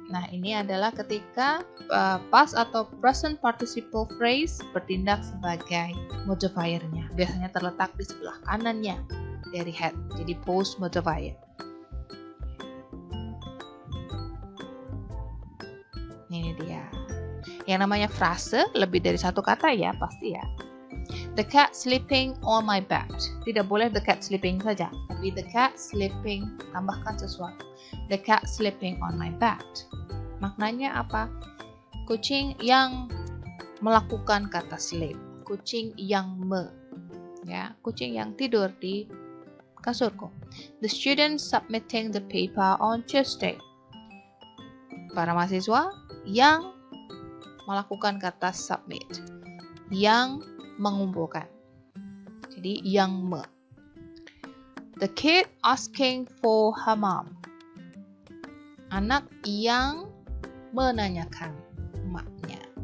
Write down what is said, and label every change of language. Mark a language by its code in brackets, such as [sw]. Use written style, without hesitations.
[id] Nah, ini adalah ketika past atau present participle phrase bertindak sebagai modifiernya. Biasanya terletak di sebelah kanannya dari head. Jadi post modifier. Ini dia. Yang namanya frase lebih dari satu kata ya, pasti ya. [en] The cat sleeping on my bed. [id] Tidak boleh the cat sleeping saja, tapi the cat sleeping, tambahkan sesuatu. [en] The cat sleeping on my bed. [id] Maknanya apa? Kucing yang melakukan kata sleep. Kucing yang kucing yang tidur di kasurku. [en] The students submitting the paper on Tuesday. [id] Para mahasiswa yang melakukan kata submit. Yang mengumpulkan. Jadi yang [en] The kid asking for her mom. [id] Anak yang menanyakan emaknya.